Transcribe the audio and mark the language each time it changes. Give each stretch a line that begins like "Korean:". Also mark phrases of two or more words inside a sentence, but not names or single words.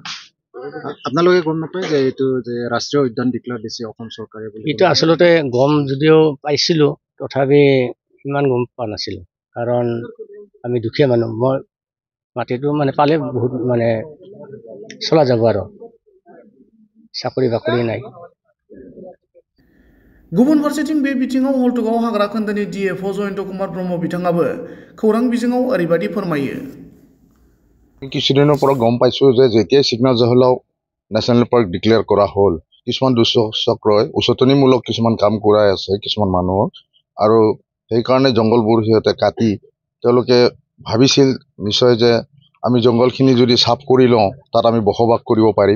Assamese: আপোনালোকে গম নাপায় যে এইটো যে ৰাষ্ট্ৰীয় উদ্যান ডিক্লেয়াৰ দিছে অসম চৰকাৰে বুলি? এইটো আচলতে গম যদিও পাইছিলোঁ, তথাপি ইমান গম পোৱা নাছিলোঁ। কাৰণ আমি দুখীয়া মানুহ। মই মাটিটো মানে পালে বহুত মানে চলা যাব আৰু, চাকৰি বাকৰি নাই।
Bodo: गुबुन फारसेथिं बे बिथिङाव हल्टुगाव हाग्रा खोन्दोनि DFO जयन्त कुमार ब्रह्म बिथाङाबो खौरां बिजोङाव ओरैबायदि फोरमायो।
Assamese: কিছুদিনৰ পৰা গম পাইছোঁ যে যেতিয়াই চিকনা জহলাও
English: national park
Assamese: ডিক্লেয়াৰ কৰা হ'ল, কিছুমান দুঃচক্ৰই উচতনিমূলক কিছুমান কাম কৰাই আছে কিছুমান মানুহক, আৰু সেইকাৰণে জংঘলবোৰ সিহঁতে কাটি তেওঁলোকে ভাবিছিল নিশ্চয় যে আমি জংঘলখিনি যদি চাফ কৰি লওঁ তাত আমি বসবাস কৰিব পাৰিম।